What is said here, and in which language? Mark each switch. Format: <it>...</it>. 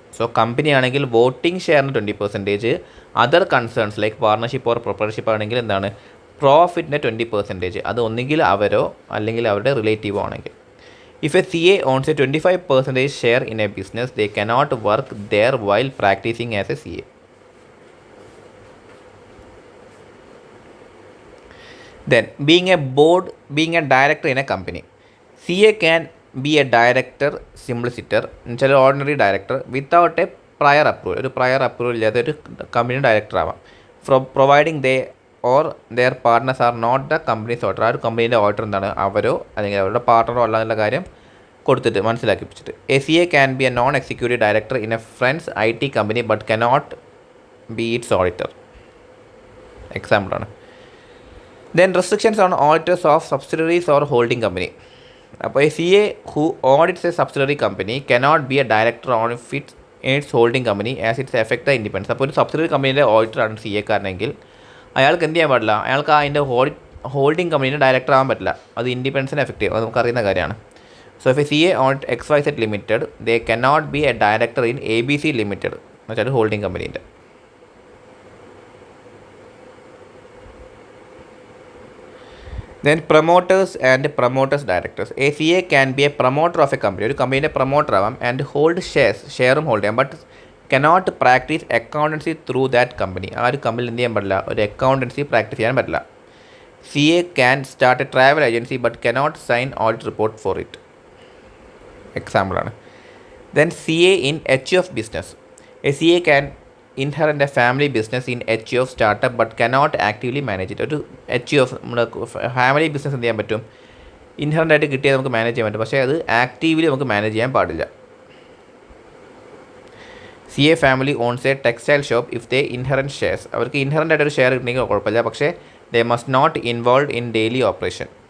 <ml>So company ആണെങ്കിൽ voting ഷെയറിന് 20%, other concerns like partnership or proprietorship ആണെങ്കിൽ എന്താണ് പ്രോഫിറ്റിൻ്റെ 20%. അത് ഒന്നുകിൽ അവരോ അല്ലെങ്കിൽ അവരുടെ റിലേറ്റീവോ ആണെങ്കിൽ.</ml> <en>If a C A owns a 25% share in a business they cannot work there while practising as a C A. Then being a director in a company. CA can be a director, simpliciter,</en> <ml>എന്നുവെച്ചാൽ</ml> <en>Ordinary director without a prior approval.</en> <ml>ഒരു prior approval ഇല്ലാതെ ഒരു company director ആവാം.</ml> <en>Providing they or their partners are not the company's auditor.</en> <ml>ആ ഒരു കമ്പനീൻ്റെ auditor എന്താണ് അവരോ അല്ലെങ്കിൽ അവരുടെ പാർട്ട്ണറോ അല്ല എന്നുള്ള കാര്യം കൊടുത്തിട്ട് മനസ്സിലാക്കിപ്പിച്ചിട്ട്.</ml> <en>A C A can be a non executive director in a friends IT company but cannot be its auditor.</en> <ml>എക്സാമ്പിളാണ്.</ml> <en>Then restrictions on auditors of subsidiaries or holding company. അപ്പോൾ a C A who audits a subsidiary company cannot be a director on its holding company as its effect the independence.</en> <ml>അപ്പോൾ ഒരു subsidiary കമ്പനിയുടെ ഓഡിറ്ററാണ് C എക്കാരനെങ്കിൽ അയാൾക്ക് എന്ത് ചെയ്യാൻ പാടില്ല, അയാൾക്ക് അതിൻ്റെ ഹോൾഡിംഗ് കമ്പനീൻ്റെ ഡയറക്ടർ ആകാൻ പറ്റില്ല. അത് ഇൻഡിപെൻഡൻസിന് എഫക്ട് ചെയ്യും, അത് നമുക്കറിയുന്ന കാര്യമാണ്.</ml> <en>so if a C A audit XYZ limited they cannot be a director in ABC limited</en> <ml>എന്ന് വെച്ചാൽ holding കമ്പനീൻ്റെ.</ml> <en>Then promoters and promoters directors. A CA can be a promoter of a company.</en> <ml>ഒരു കമ്പനീൻ്റെ promoter ആവാം and hold ഷെയറും hold ചെയ്യാം</ml> <en>But cannot practise accountancy through that company.</en> <ml>ആ ഒരു കമ്പനിയിൽ എന്ത് ചെയ്യാൻ പറ്റില്ല,</ml> <en>ഒരു accountancy practice ചെയ്യാൻ പറ്റില്ല. C A can start a travel agency but cannot sign audit report for it. എക്സാമ്പിളാണ്. Then C A in HU of business. A CA can inherit a family business in HU of startup but cannot actively manage it.</en> <ml>ഒരു HU of നമ്മുടെ family business എന്ത് ചെയ്യാൻ പറ്റും, inherent ആയിട്ട് കിട്ടിയാൽ നമുക്ക് manage ചെയ്യാൻ പറ്റും, പക്ഷേ അത് ആക്റ്റീവ്ലി നമുക്ക് മാനേജ് ചെയ്യാൻ പാടില്ല.</ml> <en>C A family owns a textile shop if they inherent shares.</en> <ml>അവർക്ക് ഇൻഹറൻ്റ് ആയിട്ടൊരു ഷെയർ കിട്ടണമെങ്കിൽ കുഴപ്പമില്ല, പക്ഷേ</ml> <en>They must not involve in daily operation.</en>